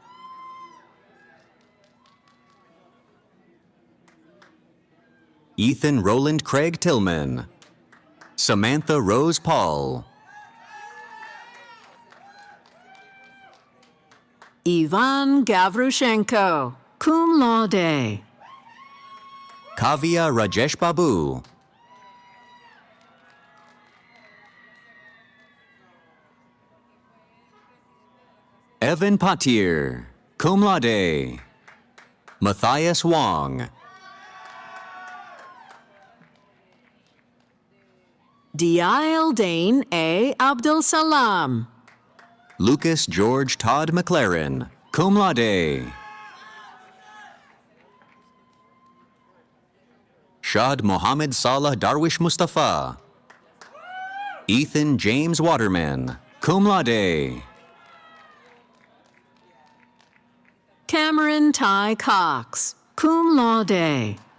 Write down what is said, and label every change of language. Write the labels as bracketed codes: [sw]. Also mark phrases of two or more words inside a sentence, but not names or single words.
[en] Ethan Roland Craig Tillman. Samantha Rose Paul. Ivan Gavrushenko, [la] cum laude. [en] Kavya Rajesh Babu. Evan Patier, [la] cum laude. [en] Matthias Wong. Dial Dane A. Abdul Salam. Lucas George Todd McLaren, [la] cum laude. [en] Shad Mohammed Salah Darwish Mustafa. Ethan James Waterman, [la] cum laude. [en] Cameron Ty Cox, [la] cum laude.